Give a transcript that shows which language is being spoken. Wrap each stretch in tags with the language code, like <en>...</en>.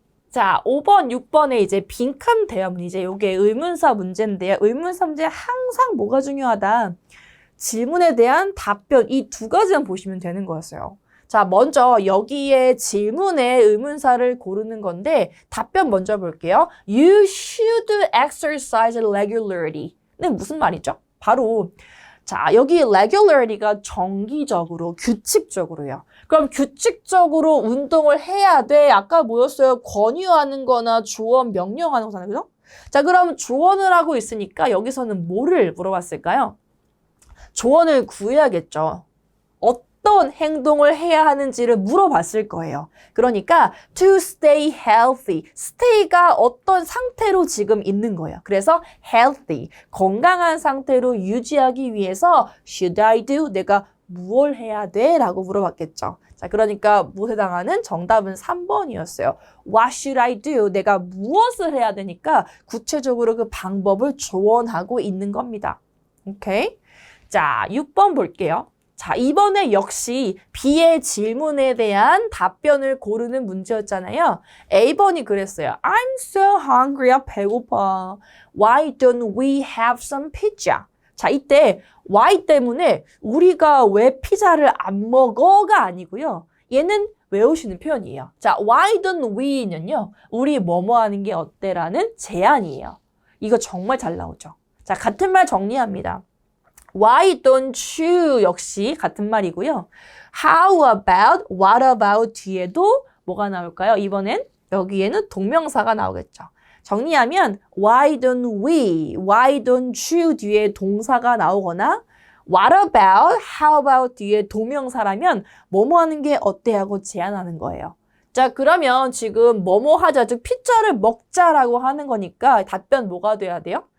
<ko>자, 5번, 6번에 이제 빈칸 대화문, 이제 요게 의문사 문제인데요. 의문사 문제 항상 뭐가 중요하다? 질문에 대한 답변, 이 두 가지만 보시면 되는 거였어요. 자, 먼저 여기에 질문에 의문사를 고르는 건데 답변 먼저 볼게요.</ko> <en>You should exercise regularly.는 무슨 말이죠?</en> <ko>바로 자, 여기 regularity가 정기적으로, 규칙적으로요. 그럼 규칙적으로 운동을 해야 돼. 아까 뭐였어요? 권유하는 거나 조언, 명령하는 거잖아요. 그죠? 자, 그럼 조언을 하고 있으니까 여기서는 뭐를 물어봤을까요? 조언을 구해야겠죠. 어떤 행동을 해야 하는지를 물어봤을 거예요. 그러니까</ko> <en>to stay healthy,</en> <ko>stay가 어떤 상태로 지금 있는 거예요. 그래서 healthy, 건강한 상태로 유지하기 위해서</ko> <en>should I do,</en> <ko>내가 무엇을 해야 돼? 라고 물어봤겠죠. 자, 그러니까 무엇에 해당하는 정답은 3번이었어요.</ko> <en>What should I do?</en> <ko>내가 무엇을 해야 되니까 구체적으로 그 방법을 조언하고 있는 겁니다. 오케이? 자, 6번 볼게요. 자, 이번에 역시 B의 질문에 대한 답변을 고르는 문제였잖아요. A번이 그랬어요.</ko> <en>I'm so hungry.</en> <ko>배고파.</ko> <en>Why don't we have some pizza?</en> <ko>자, 이때 why 때문에 우리가 왜 피자를 안 먹어가 아니고요. 얘는 외우시는 표현이에요. 자, why don't we는요. 우리 뭐뭐 하는 게 어때라는 제안이에요. 이거 정말 잘 나오죠. 자, 같은 말 정리합니다.</ko> <en>Why don't you</en> <ko>역시 같은 말이고요.</ko> <en>How about, what about 뒤에도 뭐가 나올까요?</en> <ko>이번엔 여기에는 동명사가 나오겠죠. 정리하면 why don't we, why don't you 뒤에 동사가 나오거나 what about, how about 뒤에 동명사라면 뭐뭐 하는 게 어때 하고 제안하는 거예요. 자, 그러면 지금 뭐뭐 하자, 즉 피자를 먹자라고 하는 거니까 답변 뭐가 돼야 돼요?</ko>